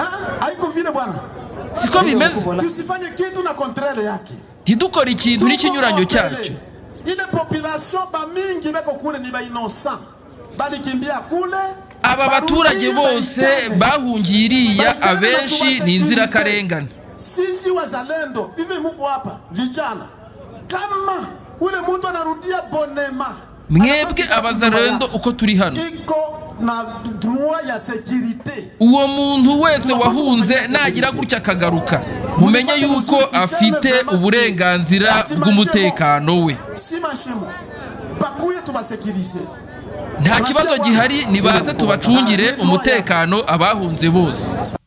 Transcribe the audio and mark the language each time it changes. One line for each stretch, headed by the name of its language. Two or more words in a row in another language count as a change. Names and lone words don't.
Kinyarwanda: Siko bimeze? Ntidukore ikintu n'ikinyuranyo cyacyo. Aba baturage bose bahungiye iriya abenshi ni inzirakarengane.
Swahili: Sisi wazalendo hivi muko hapa vijana, kama ule mtu anarudia bonema,
Kinyarwanda: mwebwe abazalendo uko turi hano,
Swahili: iko na droit ya sécurité.
Kinyarwanda: Uwo muntu wese wahunze nagira gutya akagaruka, mumenye yuko afite uburenganzira bw'umutekano we. Nta kibazo gihari, nibaze tubacungire umutekano abahunze bose.